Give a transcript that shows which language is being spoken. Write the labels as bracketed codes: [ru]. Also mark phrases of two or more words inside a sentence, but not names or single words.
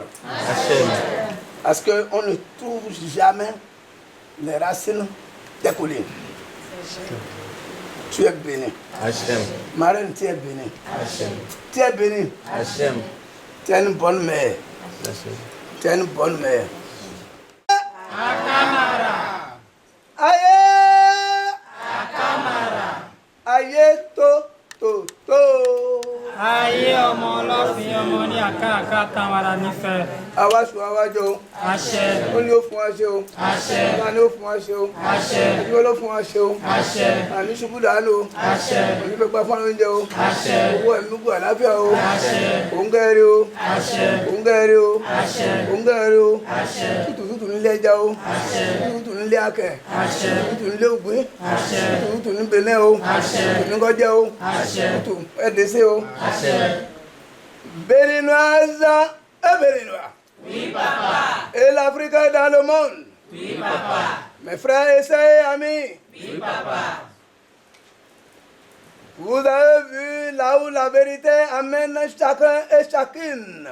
[fr] Parce qu'on ne trouve jamais les racines des collines. Tu es béni. Marraine, tu es béni. Tu es béni. Tu es une bonne mère. Tu es une bonne mère. [yo] Akamara. Aye. Akamara. Aye to. Aye ọmọ ọlọ́fin ọmọ ní àká tamara nífẹ̀ẹ́. Àwa sùn àwa jọ. Àṣẹ. Ó ní ó fún wa ṣe o. Àṣẹ. Ó ní ó fún wa ṣe o. Àṣẹ. Ó ló fún wa ṣe o. Àṣẹ. Àní ṣubú dànù o. Àṣẹ. Òní fẹ́ pa fún oúnjẹ o. Àṣẹ. Owó ẹ̀mí gbọ́ àláfíà o. Àṣẹ. Òǹgẹ̀rẹ̀ o. Àṣẹ. Òǹgẹ̀rẹ̀ o. Àṣẹ. Òǹgẹ̀rẹ̀ o. Àṣẹ. Tútù nílé ẹja o. Àṣẹ. Tútù nílé akẹ̀. Àṣẹ. Tútù nílé ògbín. Àṣẹ. Tútù ní Benin o. Àṣẹ. Tútù ní Gọ́jẹ́ o. Àṣẹ. Tútù ẹ̀dẹ́sẹ̀ o. Àṣẹ. [fr] Béninoise et béninois. Oui, papa. Et l'Afrique est dans le monde. Oui, papa. Mes frères et sœurs et amis. Oui, papa. Vous avez vu là où la vérité amène chacun et chacune.